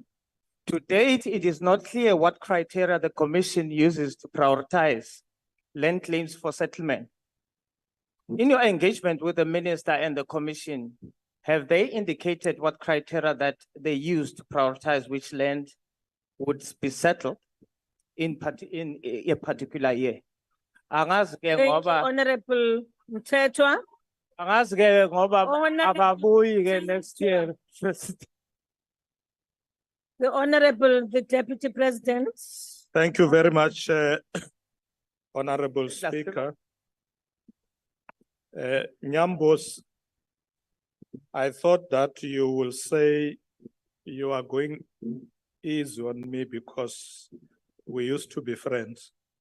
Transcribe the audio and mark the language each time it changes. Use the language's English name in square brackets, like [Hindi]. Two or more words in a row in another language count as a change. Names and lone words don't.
[English] To date, it is not clear what criteria the Commission uses to prioritize land claims for settlement. In your engagement with the Minister and the Commission, have they indicated what criteria that they use to prioritize which land would be settled in a particular year? [Zulu] Angazi ke [English] Thank you, [Zulu] ngoba- [English] Honorable Mtetwa. [Zulu] angazi ke ngoba [English] Honorable- [Zulu] ababuyi ke [English] next year. The Honorable the Deputy President. Thank you very much, Honorable Speaker. Nyambos, I thought that you will say you are going easy on me because we used to be friends.